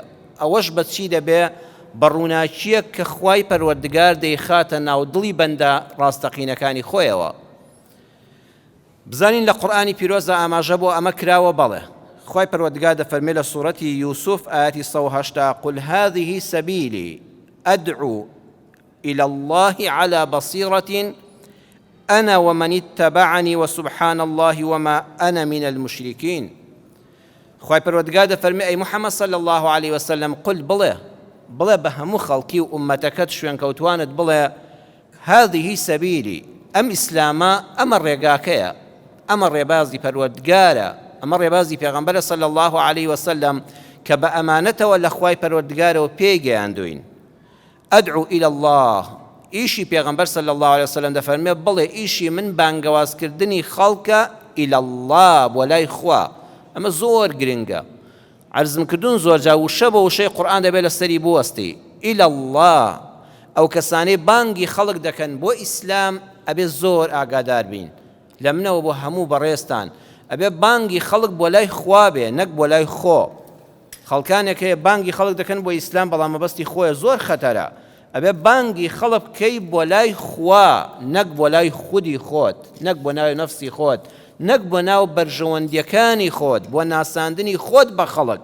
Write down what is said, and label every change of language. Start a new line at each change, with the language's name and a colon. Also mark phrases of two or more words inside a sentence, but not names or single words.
Central Kurdish: ئەوەش بەچی دەبێ؟ بەڕووناچیەک کە خوای پەروەردگار دەیخاتە ناو دڵی بەندە ڕاستەقینەکانی خۆیەوە. بزانین لە قورئانی پیرۆزە ئاماژە بۆ ئەمە کراوە. بەڵێ، خوای پەروەردگار دەفەرمێ لە سوورەتی یوسف ئاەتی 180:
Arabic: قل هذه سبيلي أدعو إلى الله على بصيرة أنا ومن اتبعني وسبحان الله وما أنا من المشركين.
Central Kurdish: خوای پەروەردگار دەفەرمێ ئەی محەممەد
Arabic: صلی الله عليه وسلم،
Central Kurdish: قل بڵێ بە هەموو خەڵکی و ئومەتەکەت شوێن کەوتوانت بڵێ:
Arabic: هذه سبيلي،
Central Kurdish: ئەم ئیسلامە، ئەمە ڕێگاکەیە، ئەمە ڕێبازی پەروەردگارە، ئەمە ڕێبازی پێغەمبەرە
Arabic: صلی الله عليه وسلم
Central Kurdish: کە بە ئەمانەتەوە لە خوای پەروەردگارەوە پێی گەیاندوین.
Arabic: ئەدعو إلى الله،
Central Kurdish: ئیشی پێغەمبەر
Arabic: صلی الله عليه وسلم
Central Kurdish: دەفەرمێ بڵێ ئیشی من بانگەوازکردنی خەڵکە
Arabic: إلى الله،
Central Kurdish: بۆ لای خوا. ئەمە زۆر گرنگە. عەرزم کردوون زۆر جا وشە بە وشەی قورئان دەبێت لەسەری بوەستی.
Arabic: إلى الله،
Central Kurdish: ئەو کەسانەی بانگی خەڵک دەکەن بۆ ئیسلام، ئەبێ زۆر ئاگادار بین. لە منەوە بۆ هەموو بەڕێستان، ئەبێ بانگی خەڵک بۆ لای خوا بێ، نەک بۆ لای خۆ. خەڵکانێک هەیە بانگی خەڵک دەکەن بۆ ئیسلام، بەڵام مەبەستی خۆیە، زۆر خەتەرە. ئەبێ بانگی خەڵک بکەی بۆ لای خوا، نەک بۆ لای خودی خۆت، نەک بۆ ناوی نەفسی خۆت، نەک بۆ ناو بەرژەوەندیەکانی خۆت، بۆ ناساندنی خۆت بە خەڵک.